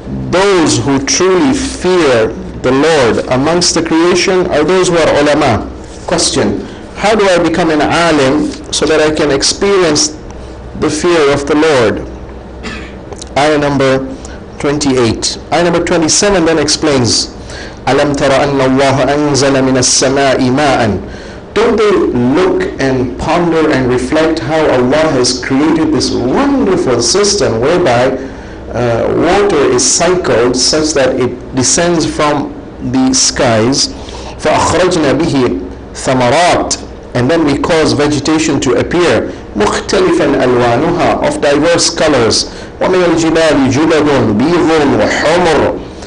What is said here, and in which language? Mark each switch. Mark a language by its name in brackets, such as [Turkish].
[English] Those who truly fear the Lord amongst the creation are those who are ulama. Question: how do I become an alim so that I can experience the fear of the Lord? Ayah number 28. Ayah number 27 then explains, [Arabic] أَلَمْ تَرَ أَنَّ اللَّهَ أَنزَلَ مِنَ السَّمَاءِ مَاءً. [English] Don't they look and ponder and reflect how Allah has created this wonderful system whereby water is cycled such that it descends from the skies, [Arabic] فَأَخْرَجْنَا بِهِ ثَمَرَاتٍ, [English] and then we cause vegetation to appear, [Arabic] مُخْتَلِفًا أَلْوَانُهَا, [English] of diverse colors, [Arabic] وَمِنَ الْجِبَالِ جُدَدٌ بِيضٌ وَحُمْرٌ.